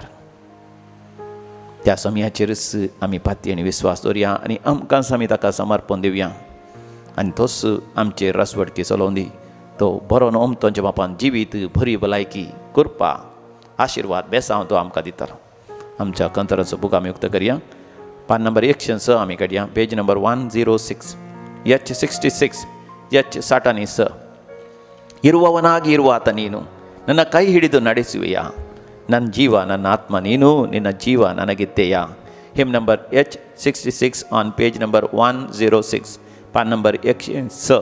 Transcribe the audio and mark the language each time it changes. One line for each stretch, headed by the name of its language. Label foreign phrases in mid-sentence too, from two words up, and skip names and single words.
Konkani: त्या समयाचेरच आमी पातयेन विस्वास दवरया आनी अमकांच आमी ताका समर्पण दिवया. आनी तोच आमचेर रसवडकी चलोवन दी. तो बरो ओमतोंच्या बापान जिवीत, बरी भलायकी, कृपा, आशिर्वाद, बेसांव तो आमकां दितलो. आमच्या कंतराचो बूक आमी उक्त करया. पान नंबर 106 आमी काडया.
English: page number
Konkani: 106, H 66, H 66.
Kannada: ಇರುವವನಾಗಿ ಇರುವಾತ ನೀನು, ನನ್ನ ಕೈ ಹಿಡಿದು ನಡೆಸುವೆಯಾ. ನನ್ನ ಜೀವ, ನನ್ನ ಆತ್ಮ ನೀನು, ನಿನ್ನ ಜೀವ ನನಗಿತ್ತೆಯ.
English: hymn number H 66 on page number 106, ಪಾನ್ ನಂಬರ್ 106.